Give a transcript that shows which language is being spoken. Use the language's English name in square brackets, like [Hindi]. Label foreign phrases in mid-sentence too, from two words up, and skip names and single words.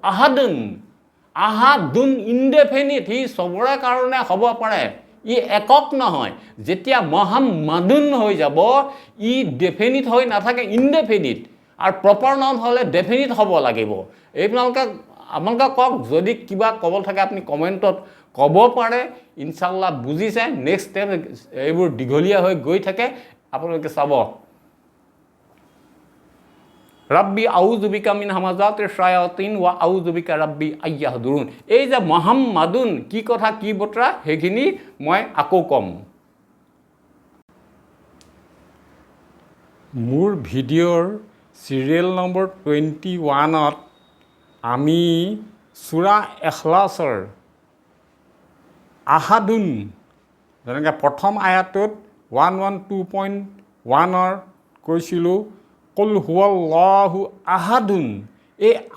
[Assamese] আহাদুন ইনডেফিনিট ই চবৰে কাৰণে হ'ব পাৰে ই একক নহয় যেতিয়া মুহাম্মাদুন হৈ যাব ই ডেফিনিট হৈ নাথাকে ইনডেফিনিট আৰু [English] proper noun [Assamese] হ'লে ডেফিনিট হ'ব লাগিব আপোনালোকে কওক যদি কিবা ক'ব থাকে আপুনি কমেণ্টত ক'ব পাৰে [Arabic] إن شاء الله [Assamese] বুজিছে [English] next time [Assamese] এইবোৰ দীঘলীয়া হৈ গৈ থাকে আপোনালোকে চাব [Arabic] رب أعوذ بك من همزات الشياطين وأعوذ بك رب أن يحضرون [Assamese] এই যে মুহাম্মাদুন কি কথা কি বতৰা সেইখিনি মই আকৌ কম মোৰ ভিডিঅ'ৰ [English] serial number [Assamese] 21ত আমি সূৰা ইখলাছৰ আহাদুন যেনেকৈ প্ৰথম আয়াতটোত 112.1ৰ কৈছিলোঁ [Arabic] قل هو الله أحد [Assamese] এই